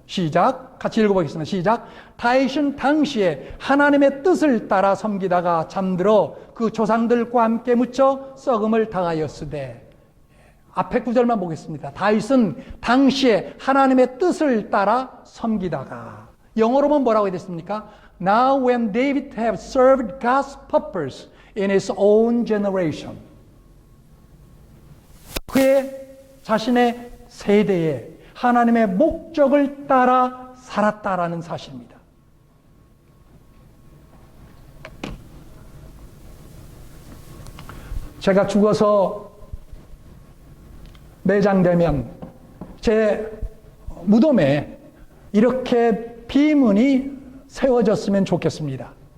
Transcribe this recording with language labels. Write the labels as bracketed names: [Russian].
[Korean] 시작, 같이 읽어보겠습니다. 시작. 다윗은 당시에 하나님의 뜻을 따라 섬기다가 잠들어 그 조상들과 함께 묻혀 썩음을 당하였으되. 앞에 구절만 보겠습니다. 다윗은 당시에 하나님의 뜻을 따라 섬기다가. 영어로 보면 뭐라고 됐습니까? [English] Now when David have served God's purpose in his own generation. [Korean] 그의 자신의 세대에 하나님의 목적을 따라 살았다라는 사실입니다. 제가 죽어서 매장되면 제 무덤에 이렇게 비문이 세워졌으면 좋겠습니다.